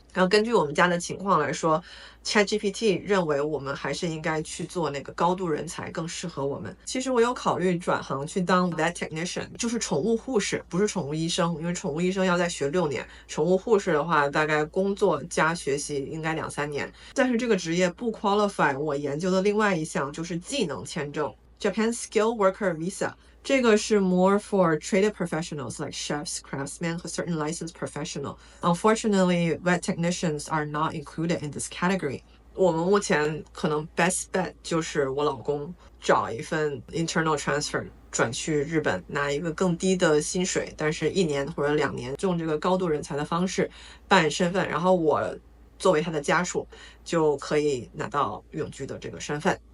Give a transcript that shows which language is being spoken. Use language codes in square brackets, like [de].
[zh] 然后根据我们家的情况来说， ChatGPT 认为我们还是应该去做那个高度人才更适合我们。其实我有考虑转行去当 [en] vet technician， [zh] 就是宠物护士，不是宠物医生，因为宠物医生要再学6年，宠物护士的话大概工作加学习应该2-3年。但是这个职业不 [en] qualify [zh] 我研究的另外一项就是技能签证 Japan Skill Worker Visa，这个是 [en] more for traded professionals like chefs, craftsmen [zh] 和 [en] certain licensed professional. Unfortunately, vet technicians are not included in this category. [zh] 我们目前可能 [en] best bet [zh] 就是我老公找一份 [en] internal transfer [zh] 转去日本，拿一个更低的薪水，但是1年或者2年用这个高度人才的方式办身份，然后我作为他的家属就可以拿到永居的这个身份。